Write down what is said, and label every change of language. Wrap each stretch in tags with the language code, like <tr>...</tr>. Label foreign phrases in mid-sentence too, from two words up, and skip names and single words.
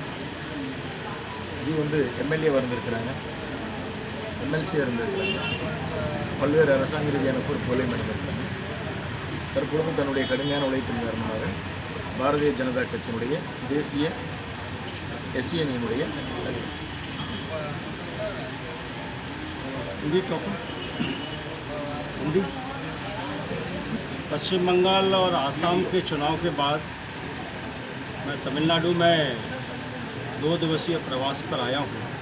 <ta>ஜி வந்து எம்எல்ஏவாக இருந்திருக்கிறாங்க, எம்எல்சியாக இருந்திருக்கிறாங்க, பல்வேறு அரசாங்க ரீதியான பொறுப்புகளையும் இருந்திருக்கிறாங்க. தற்பொழுது தன்னுடைய கடுமையான உழைப்பின் காரணமாக பாரதிய ஜனதா கட்சியினுடைய தேசிய எஸ்சி அணியினுடைய</ta> <hi>हिंदी पश्चिम बंगाल और आसाम के चुनाव के बाद मैं तमिलनाडु में 2 दिवसीय प्रवास पर आया हूँ।</hi>